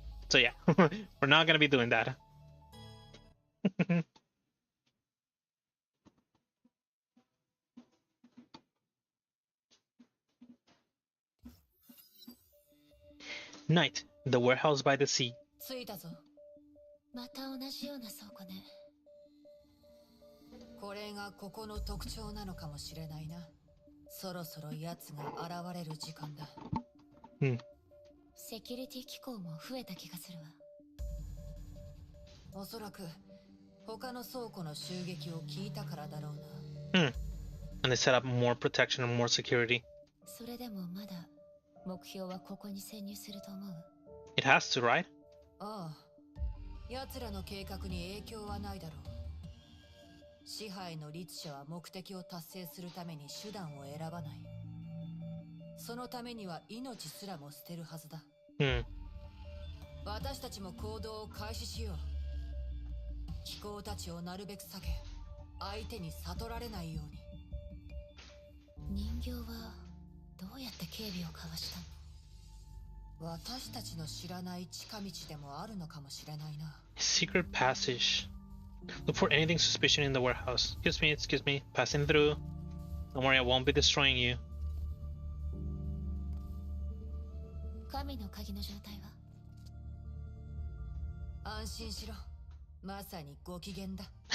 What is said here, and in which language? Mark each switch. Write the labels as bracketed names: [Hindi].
[English] So yeah, we're not gonna be doing that. Night, the warehouse by the sea. [Japanese] 着いたぞ。また同じような倉庫ね。これがここの特徴なのかもしれないな。そろそろ奴が現れる時間だ。セキュリティ機構も増えた気がするわ。おそらく他の倉庫の襲撃を聞いたからだろうな。 [English] And they set up more protection and more security. [Japanese] それでもまだ目標はここに潜入すると思う。 [English] It has to, right? [Japanese] ああ。奴らの計画に影響はないだろう。支配の律者は目的を達成するために手段を選ばない。そのためには命すらも捨てるはずだ。私たちも行動を開始しよう。気候たちをなるべく避け、相手に悟られないように。人形はどうやって警備をかわしたの？私たちの知らない近道でもあるのかもしれないな。 [English] Secret passage. Look for anything suspicious in the warehouse. Excuse me, passing through. Don't worry, I won't be destroying you. [Japanese] 神の鍵の状態は？安心しろ。まさにご機嫌だ。